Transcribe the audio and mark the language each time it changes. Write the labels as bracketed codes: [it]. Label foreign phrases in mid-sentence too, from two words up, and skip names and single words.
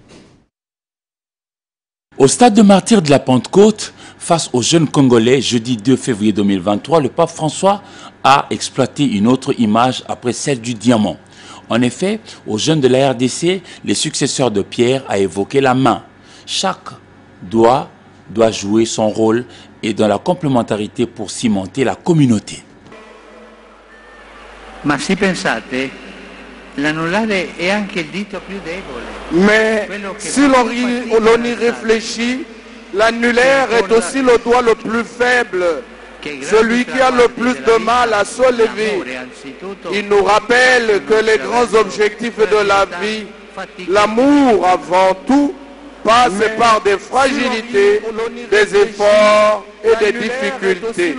[fr] Au stade de Martyrs de la Pentecôte, face aux jeunes Congolais, jeudi 2 février 2023, le pape François a exploité une autre image après celle du diamant. En effet, aux jeunes de la RDC, les successeurs de Pierre a évoqué la main. Chaque doigt doit jouer son rôle et dans la complémentarité pour cimenter la communauté. [it] Ma si pensate, l'anulare è anche il dito più debole. [fr] Mais si l'on y réfléchit, l'annulaire est aussi le doigt le plus faible, celui qui a le plus de mal à se lever. Il nous rappelle que les grands objectifs de la vie, l'amour avant tout, passe par des fragilités, des efforts et des difficultés.